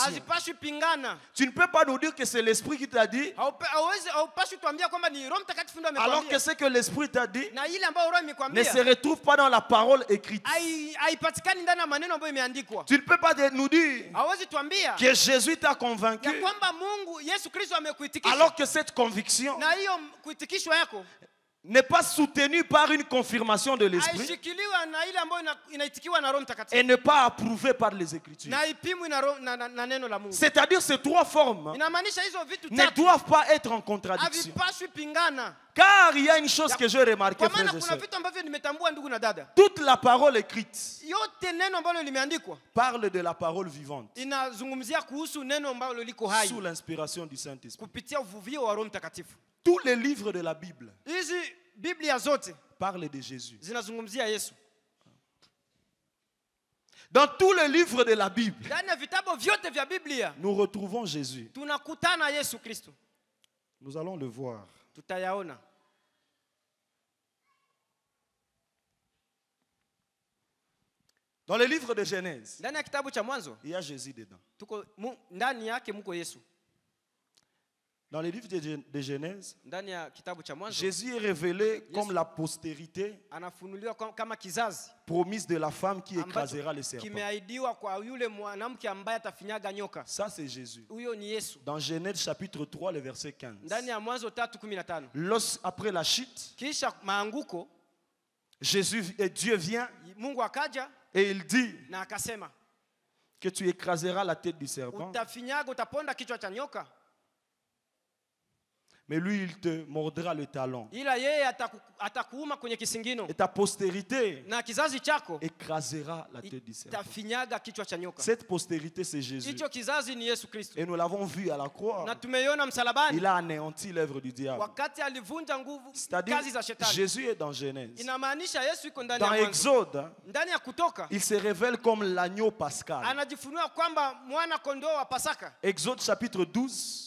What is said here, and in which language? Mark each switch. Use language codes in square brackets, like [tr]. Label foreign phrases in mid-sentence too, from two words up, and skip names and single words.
[sw] hazipashi pingana. [fr] Tu ne peux pas nous dire que c'est l'Esprit qui t'a dit, [sw] Haupashi tuambia kwamba ni Roho Mtakatifu ndio [fr] alors [sw] amekwambia, [fr] que ce que l'Esprit t'a dit [sw] na ile ambayo Roho [fr] ne [sw] imekwambia [fr] se retrouve pas dans la parole écrite. [sw] haipatikani ndani ya maneno ambayo imeandikwa. [fr] Tu ne peux pas nous dire [sw] Hawezi tuambia [fr] que Jésus t'a convaincu, [sw] ya kwamba Mungu Yesu Kristo amekuitikisha, [fr] alors que cette conviction [sw] na hiyo kuitikishwa yako [fr] n'est pas soutenue par une confirmation de l'Esprit [sw] haishikiliwa na ile ambayo inaitikiwa na Roho Mtakatifu [fr] et n'est pas approuvée par les Écritures. [sw] na haipimwi na neno la Mungu. [fr] C'est-à-dire ces trois formes [sw] Inamaanisha hizo vitu [fr] ne [sw] tatu [fr] doivent pas être en contradiction. [sw] havipashwi pingana. [fr] Car il y a une chose que j'ai remarquée, [sw] Kwa maana [fr] frères et [sw] kuna [fr] sœurs. [sw] vitu ambavyo nimetambua ndugu na dada. [fr] Toute la parole écrite [sw] Yote neno ambalo limeandikwa [fr] parle de la parole vivante [sw] inazungumzia kuhusu neno ambalo liko hai [fr] sous l'inspiration du Saint-Esprit. [sw] kupitia uvuvio wa Roho Mtakatifu. [fr] Tous les livres de la Bible [sw] Hizi Biblia zote [fr] parlent de Jésus. [sw] zinazungumzia Yesu. [fr] Dans tous les livres de la Bible, [sw] Ndani ya vitabu vyote vya Biblia [fr] nous retrouvons Jésus. [sw] tunakutana Yesu Kristo. [fr] Nous allons le voir. [sw] Tutayaona. [fr] Dans le livre de Genèse, [sw] Ndani ya kitabu cha Mwanzo [fr] il y a Jésus dedans. [sw] ndani yake mko Yesu. [fr] Dans le livre de Genèse, [sw] Ndani ya kitabu cha Mwanzo [fr] Jésus est révélé comme la postérité [sw] anafunuliwa kama kizazi [fr] promise de la femme qui [sw] ambacho [fr] écrasera le serpent. [sw] kimeahidiwa kwa yule mwanamke ambaye atafinyaga nyoka. [fr] Ça, c'est Jésus. [sw] Huyo ni Yesu. [fr] Dans Genèse chapitre 3, le verset 15. [sw] Ndani ya Mwanzo 3:15. [fr] Après la chute, [sw] Kisha maanguko [fr] Dieu vient [sw] Mungu akaja [fr] et il dit [sw] na akasema, [fr] que tu écraseras la tête du serpent, [sw] utafinyaga, utaponda kichwa cha nyoka, [fr] mais lui, il te mordra le talon. [sw] ila yeye atakuuma kwenye kisingino, [fr] Et ta postérité [sw] na kizazi chako [fr] écrasera la tête du serpent. [sw] itafinyaga kichwa cha nyoka. [fr] Cette postérité, c'est Jésus. [sw] Hicho kizazi ni Yesu Kristo. [fr] Et nous l'avons vu à la croix. [sw] Na tumeiona msalabani [fr] Il a anéanti l'œuvre du diable. [sw] wakati alivunja nguvu [fr] C'est-à-dire, [sw] kazi za shetani. [fr] Jésus est dans Genèse. [sw] Inamaanisha Yesu yuko ndani [fr] Dans [sw] ya Mwanzo. [fr] Exode, [sw] Ndani ya Kutoka [fr] il se révèle comme l'agneau pascal. [sw] anajifunua kwamba mwana kondoo wa Pasaka. [fr] Exode chapitre 12,